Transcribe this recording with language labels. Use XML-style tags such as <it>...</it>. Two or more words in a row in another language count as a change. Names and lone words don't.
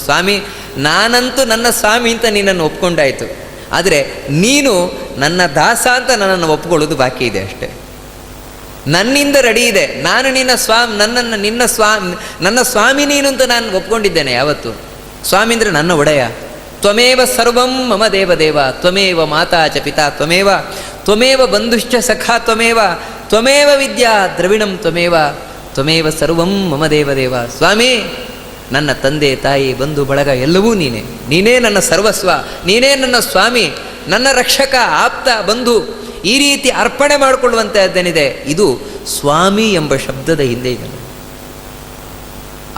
<kn>ಸ್ವಾಮಿ ನಾನಂತೂ ನನ್ನ ಸ್ವಾಮಿ ಅಂತ ನಿನ್ನನ್ನು ಒಪ್ಕೊಂಡಾಯಿತು, ಆದರೆ ನೀನು ನನ್ನ ದಾಸ ಅಂತ ನನ್ನನ್ನು ಒಪ್ಕೊಳ್ಳೋದು ಬಾಕಿ ಇದೆ ಅಷ್ಟೇ. ನನ್ನಿಂದ ರೆಡಿ ಇದೆ, ನಾನು ನಿನ್ನ ನನ್ನ ಸ್ವಾಮಿ ನೀನು ಅಂತ ನಾನು ಒಪ್ಕೊಂಡಿದ್ದೇನೆ ಯಾವತ್ತು. ಸ್ವಾಮಿ ಅಂದರೆ ನನ್ನ ಒಡೆಯ.</kn> <sa>ತ್ವಮೇವ ಸರ್ವಂ ಮಮ ದೇವದೇವ, ತ್ವಮೇವ ಮಾತಾ ಚ ಪಿತಾ ತ್ವಮೇವ, ತ್ವಮೇವ ಬಂಧುಶ್ಚ ಸಖಾ ತ್ವಮೇವ, ತ್ವಮೇವ ವಿದ್ಯಾ ದ್ರವಿಣಂ ತ್ವಮೇವ ಸರ್ವಂ ಮಮ ದೇವದೇವ.</sa> <kn>ಸ್ವಾಮಿ ನನ್ನ ತಂದೆ ತಾಯಿ ಬಂಧು ಬಳಗ ಎಲ್ಲವೂ ನೀನೇ ನನ್ನ ಸರ್ವಸ್ವ, ನೀನೇ ನನ್ನ ಸ್ವಾಮಿ, ನನ್ನ ರಕ್ಷಕ, ಆಪ್ತ, ಬಂಧು. ಈ ರೀತಿ ಅರ್ಪಣೆ ಮಾಡಿಕೊಳ್ಳುವಂಥದ್ದೇನಿದೆ ಇದು ಸ್ವಾಮಿ ಎಂಬ ಶಬ್ದದ ಹಿಂದೆ ಇದೆ.</kn>